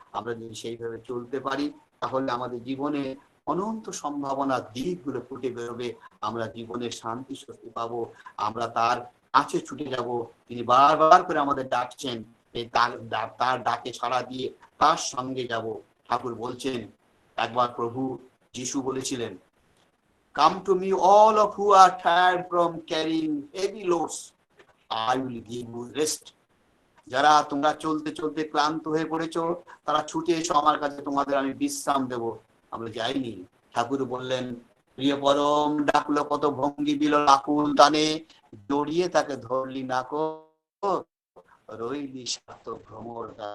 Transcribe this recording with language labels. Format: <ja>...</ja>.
<bn>আমরা যদি সেইভাবে চলতে পারি, তাহলে আমাদের জীবনে অনন্ত সম্ভাবনার দিকগুলো ফুটে বেরোবে। আমরা জীবনের শান্তি স্বস্তি পাবো, আমরা তার কাছে ছুটে যাব। তিনি বারবার করে আমাদের ডাকছেন, তার ডাকে সাড়া দিয়ে তার সঙ্গে যাব। ঠাকুর বলছেন, একবার প্রভু যিশু বলেছিলেন</bn> <en>come to me all of who are tired from carrying heavy loads, I will give you rest.</en> <bn>যারা তোমরা চলতে চলতে ক্লান্ত হয়ে পড়েছো, তারা ছুটে এসো আমার কাছে, তোমাদের আমি বিশ্রাম দেব। আমরা যাইনি। ঠাকুর বললেন, প্রিয় পরম ডাকলো কত ভঙ্গি বিল আকুল টানে, জড়িয়ে তাকে ধরলি না কো, রইলি স্বার্থ ভ্রমর।</bn>